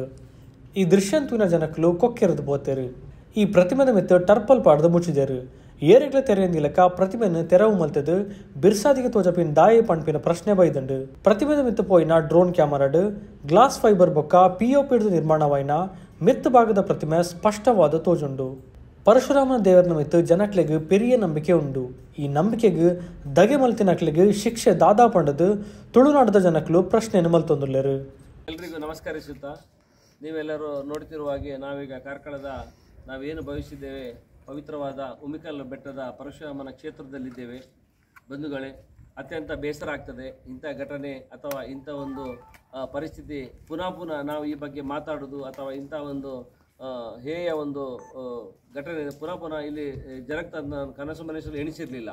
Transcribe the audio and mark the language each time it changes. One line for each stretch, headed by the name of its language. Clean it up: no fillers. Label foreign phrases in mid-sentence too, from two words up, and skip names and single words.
Tulu: ಈ ದೃಶ್ಯಂತೂನ ಜನಕಲು ಕೊಕ್ಕೆರೆದು ಬೋತೇರು ಈ ಪ್ರತಿಮೆದ ಮಿತ್ತು ಟರ್ಪಲ್ ಪಾಡ್ದು ಮುಚ್ಚಿದೇರು ಏರೆಗ್ಲ ತೆರೆಯಂದಿಲಕ ಪ್ರತಿಮೆಯನ್ನು ತೆರವು ಮಲ್ತದು ಬಿರ್ಸಾದಿಗೆ ತೋಜಪಿನ ದಾಯಿ ಪಂಪಿನ ಪ್ರಶ್ನೆ ಬೈದಂಡು ಪ್ರತಿಮೆದ ಮಿತ್ತು ಪೋಯಿನ ಡ್ರೋನ್ ಕ್ಯಾಮರಡು
English: glass fiber
Tulu: ಬೊಕ್ಕ ಪಿಒಪಿಡ್ದು ನಿರ್ಮಾಣವಾಯಿನ ಮಿತ್ತು ಭಾಗದ ಪ್ರತಿಮೆ ಸ್ಪಷ್ಟವಾದ ತೋಜುಂಡು ಪರಶುರಾಮನ ದೇವರನ ಮಿತ್ತು ಜನಕ್ಲೆಗ್ ಪೆರಿಯ ನಂಬಿಕೆ ಉಂಡು ಈ ನಂಬಿಕೆಗೆ ದಗೆ ಮಲ್ತಿನಕ್ಲೆಗ್ ಶಿಕ್ಷೆ ದಾದಾ ಪಂಡದು ತುಳುನಾಡದ ಜನಕಲು ಪ್ರಶ್ನೆಯನ್ನು ಮಲ್ತೊಂದುಲ್ಲೇರು.
Kannada: ಎಲ್ರಿಗೂ ನಮಸ್ಕರಿಸುತ್ತಾ ನೀವೆಲ್ಲರೂ ನೋಡ್ತಿರುವ ಹಾಗೆ ನಾವೀಗ ಕಾರ್ಕಳದ ನಾವೇನು ಭಾವಿಸಿದ್ದೇವೆ ಪವಿತ್ರವಾದ ಉಮಿಕಲ್ ಬೆಟ್ಟದ ಪರಶುರಾಮನ ಕ್ಷೇತ್ರದಲ್ಲಿದ್ದೇವೆ. ಬಂಧುಗಳೇ, ಅತ್ಯಂತ ಬೇಸರ ಆಗ್ತದೆ ಇಂಥ ಘಟನೆ ಅಥವಾ ಇಂಥ ಒಂದು ಪರಿಸ್ಥಿತಿ ಪುನಃ ನಾವು ಈ ಬಗ್ಗೆ ಮಾತಾಡೋದು ಅಥವಾ ಇಂಥ ಒಂದು ಹೇಯ ಒಂದು ಘಟನೆ ಪುನಃ ಇಲ್ಲಿ ಜರುಗ್ತದೆ ನಾನು ಕನಸು ಮನಸ್ಸಲ್ಲಿ ಎಣಿಸಿರಲಿಲ್ಲ.